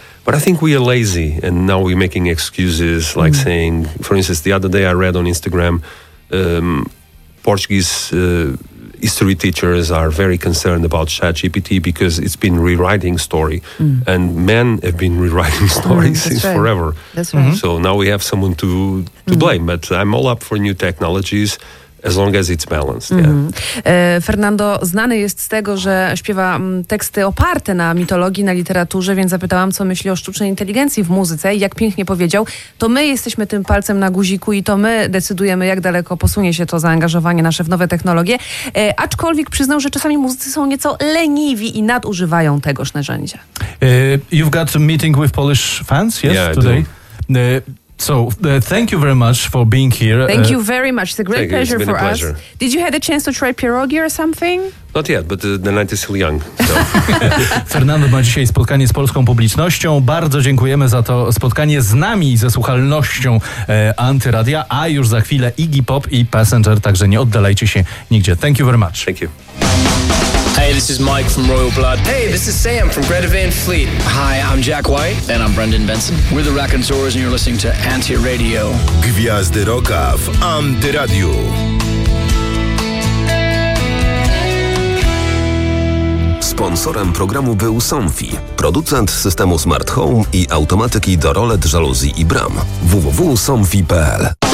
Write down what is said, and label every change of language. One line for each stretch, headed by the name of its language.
English: But I think we are lazy, and now we're making excuses, like saying, for instance, the other day I read on Instagram, Portuguese history teachers are very concerned about ChatGPT because it's been rewriting story. Mm. And men have been rewriting stories since forever. That's right. Mm-hmm. So now we have someone to blame. But I'm all up for new technologies as long as it's balanced. Mm-hmm. Yeah.
Polish: Fernando znany jest z tego, że śpiewa teksty oparte na mitologii, na literaturze, więc zapytałam, co myśli o sztucznej inteligencji w muzyce i jak pięknie powiedział, to my jesteśmy tym palcem na guziku i to my decydujemy, jak daleko posunie się to zaangażowanie nasze w nowe technologie. Aczkolwiek przyznał, że czasami muzycy są nieco leniwi i nadużywają tegoż narzędzia.
English: You've got a meeting with Polish fans, yes, yeah, today? So, thank you very much for being here. Thank you very much. It's a great pleasure for us. Did you have a chance to try pierogi or something? Not yet, but the night is still young. So.
Polish: Fernando ma dzisiaj spotkanie z polską publicznością. Bardzo dziękujemy za to spotkanie z nami, ze słuchalnością Antyradia, a już za chwilę Iggy Pop i Passenger, także nie oddalajcie się nigdzie.
English: Thank you very much. Thank you. Hey, this is Mike from Royal Blood. Hey, this is Sam from Greta Van Fleet. Hi, I'm Jack White. And I'm Brendan Benson. We're the Raconteurs and you're listening to Antiradio.
Polish: Gwiazdy rocka w Antiradio. Sponsorem programu był Somfy, producent systemu Smart Home i automatyki do rolet, żaluzji i bram. www.somfy.pl.